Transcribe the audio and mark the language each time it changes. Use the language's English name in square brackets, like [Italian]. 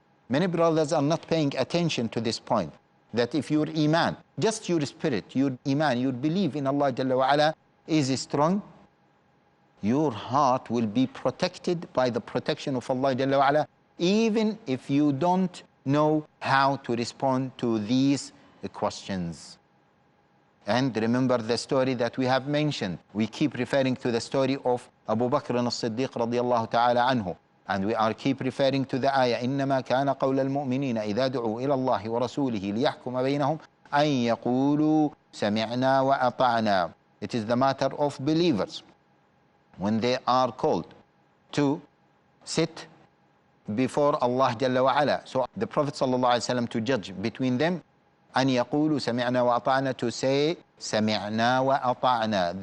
[English] Many brothers are not paying attention to this point, that if your iman, just your spirit, your iman, your belief in Allah Jalla wa Ala is strong, your heart will be protected by the protection of Allah Jalla wa Ala, even if you don't know how to respond to these questions. And remember the story that we have mentioned. We keep referring to the story of Abu Bakr as-Siddiq radiyallahu ta'ala anhu. And we are keep referring to the ayah, [Arabic] إِنَّمَا كَانَ قَوْلَ الْمُؤْمِنِينَ إِذَا دُعُوا إِلَى اللَّهِ وَرَسُولِهِ لِيَحْكُمَ بَيْنَهُمْ أَنْ يَقُولُوا سَمِعْنَا وَأَطَعْنَا. [English] It is the matter of believers when they are called to sit before Allah Jalla wa Ala. So the Prophet sallallahu alaihi wasallam to judge between them, [Arabic] أن يقولوا سمعنا وأطعنا, [English] to say [Arabic] سمعنا وأطعنا.